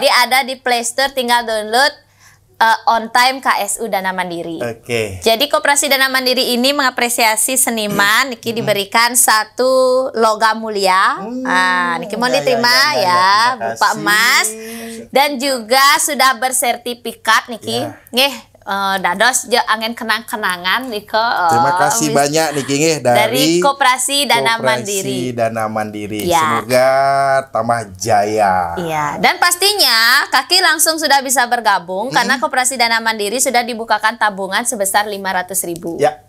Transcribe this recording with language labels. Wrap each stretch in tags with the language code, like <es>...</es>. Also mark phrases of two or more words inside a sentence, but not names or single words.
<id>Jadi ada di Play Store, tinggal download On Time KSU Dana Mandiri. Oke. Jadi Koperasi Dana Mandiri ini mengapresiasi seniman. Niki diberikan 1 logam mulia. Niki mau diterima ya, Terima Bapak kasih. Emas. Dan juga sudah bersertifikat Niki.</id> <ban>Nggih, dados je angin kenang-kenangan Niko.</ban> <id>Terima kasih banyak</id> <ban>Niki nggih</ban> <id>dari Koperasi Dana Mandiri. Koperasi Dana Mandiri. Ya. Semoga tambah jaya. Iya, dan pastinya kaki langsung sudah bisa bergabung karena Koperasi Dana Mandiri sudah dibukakan tabungan sebesar 500.000. Ya.</id>